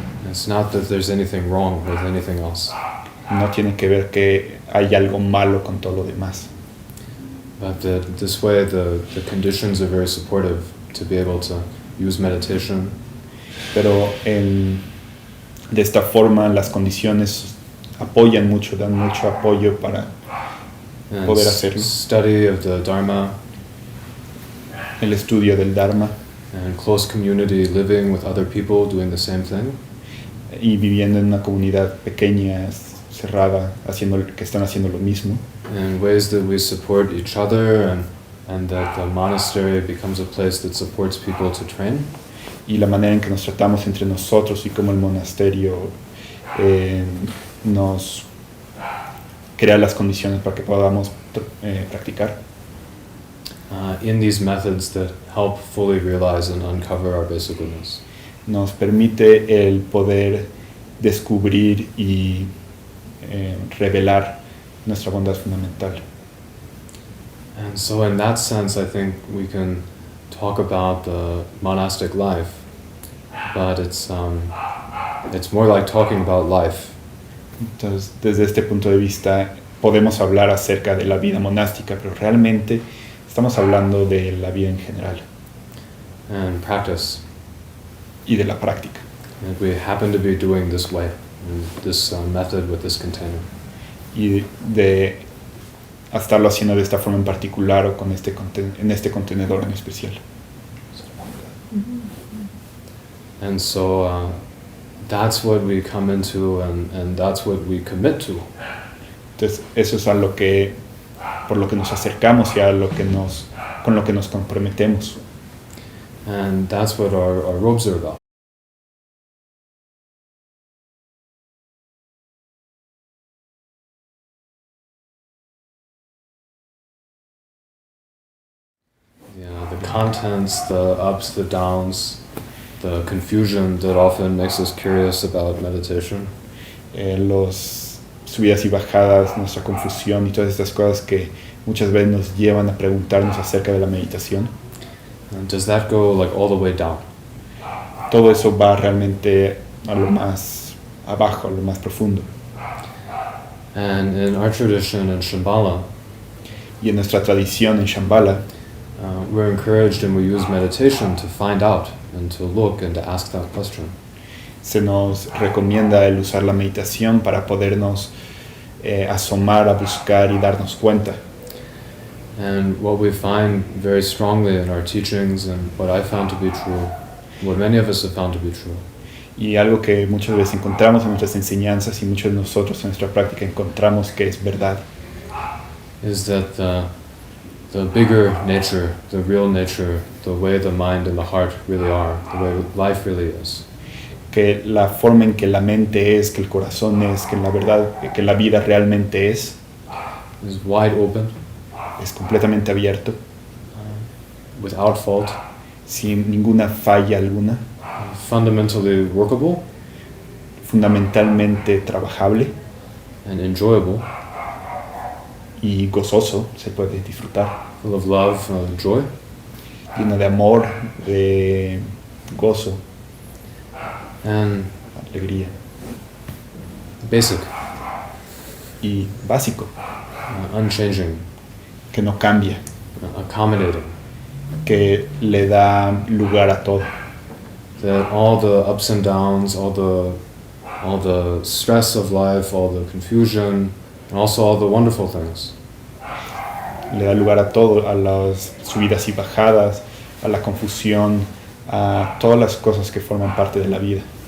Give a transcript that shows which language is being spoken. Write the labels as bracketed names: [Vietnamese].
[English] It's not that there's anything wrong with anything else, [Spanish] No tiene que ver que hay algo malo con todo lo demás, [English] but this way the conditions are very supportive to be able to use meditation [Spanish] pero de esta forma las condiciones apoyan mucho, dan mucho apoyo para [English] and [Spanish] poder hacerlo. [English] study of the Dharma [Spanish] El estudio del Dharma [English] and close community living with other people doing the same thing. [Spanish] y viviendo en una comunidad pequeña, cerrada, que están haciendo lo mismo, [English] And ways that we support each other and that the monastery becomes a place that supports people to train. [Spanish] y la manera en que nos tratamos entre nosotros y cómo el monasterio nos crea las condiciones para que podamos practicar. [English] in these methods that help fully realize and uncover our basic goodness. [Spanish] Nos permite el poder descubrir y revelar nuestra bondad fundamental. [English] And so in that sense, I think we can talk about the monastic life, but it's more like talking about life. [Spanish] Entonces, desde este punto de vista, podemos hablar acerca de la vida monástica, pero realmente estamos hablando de la vida en general [English] And practice. [Spanish] y de la práctica. [English] And we happen to be doing this way, in this method with this container. [Spanish] Y de estarlo haciendo de esta forma en particular o con en este contenedor en especial. [English] And so that's what we come into and that's what we commit to. [Spanish] Entonces, eso es a lo que, por lo que nos acercamos y a lo que con lo que nos comprometemos. [English] And that's what our robes are about. Yeah, the contents, the ups, the downs, the confusion that often makes us curious about meditation. [Spanish] Los subidas y bajadas, nuestra confusión y todas estas cosas que muchas veces nos llevan a preguntarnos acerca de la meditación. [English] And does that go like all the way down? [Spanish] Todo eso va realmente a lo más abajo, a lo más profundo. [English] And in our tradition in Shambhala, [Spanish] Y en nuestra tradición en Shambhala, [English] we're encouraged and we use meditation to find out and to look and to ask that question. [Spanish] se nos recomienda el usar la meditación para podernos asomar a buscar y darnos cuenta. [English] And what we find very strongly in our teachings and what I found to be true, what many of us have found to be true, [Spanish] Y algo que muchas veces encontramos en nuestras enseñanzas y muchos de nosotros en nuestra práctica encontramos que es verdad, [English] is that the bigger nature, the real nature, the way the mind and the heart really are, the way life really is, [Spanish] que la forma en que la mente es, que el corazón es, que la verdad, que la vida realmente es [English] wide open, [Spanish] completamente abierto, [English] without fault, [Spanish] sin ninguna falla alguna, [English] fundamentally workable, [Spanish] fundamentalmente trabajable [English] and enjoyable, [Spanish] y gozoso, se puede disfrutar, [English] full of love, joy, [Spanish] lleno de amor, de gozo, [English] and [Spanish] alegría, [English] basic, [Spanish] y básico, [English] unchanging, [Spanish] que no cambia, [English] accommodating, [Spanish] que le da lugar a todo, [English] that all the ups and downs, all the stress of life, all the confusion, and also all the wonderful things, [Spanish] le da lugar a todo, a las subidas y bajadas, a la confusión, a todas las cosas que forman parte de la vida.